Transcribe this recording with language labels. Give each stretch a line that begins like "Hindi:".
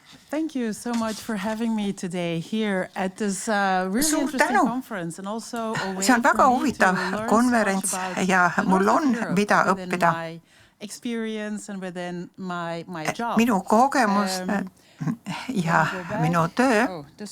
English: Thank you so much for having me today here at this really interesting conference and also a way
Estonian: see on väga huvitav konverents ja mul on mida õppida
English: experience and within my job.
Estonian: Minu kogemus ja minu töö